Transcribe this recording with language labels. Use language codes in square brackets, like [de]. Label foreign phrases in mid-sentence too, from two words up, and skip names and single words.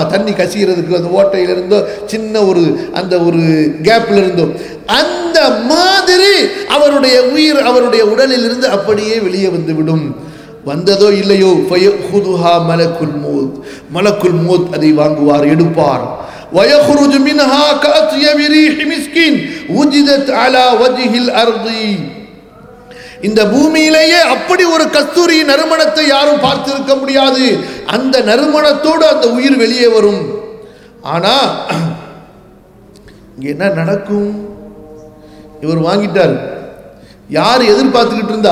[ta] தண்ணி கசிகிறதுக்கு அந்த ஓட்டையிலிருந்தோ சின்ன ஒரு அந்த ஒரு கேப்ல இருந்தோ அந்த மாதிரி அவருடைய உயிர் அவருடைய உடலில் இருந்து அப்படியே வெளியே வந்துவிடும். வந்ததோ இல்லையோ [ar] فيأخذها ملك الموت. ملك الموت [ta] அதை வாங்குவார், எடுப்பார். [ar] ويخرج منها كأطيب ريح مسك وجدت على وجه الأرض. [ta] இந்த பூமியிலேயே அப்படி ஒரு கஸ்தூரி நறுமணத்தை யாரும் பார்த்திருக்க முடியாது. அந்த நறுமணத்தோடு அந்த உயிர் வெளியே வரும். ஆனா இங்க என்ன நடக்கும்? இவர் வாங்கிட்டார். யார் எதிர்பார்த்துக்கிட்டு இருந்தா?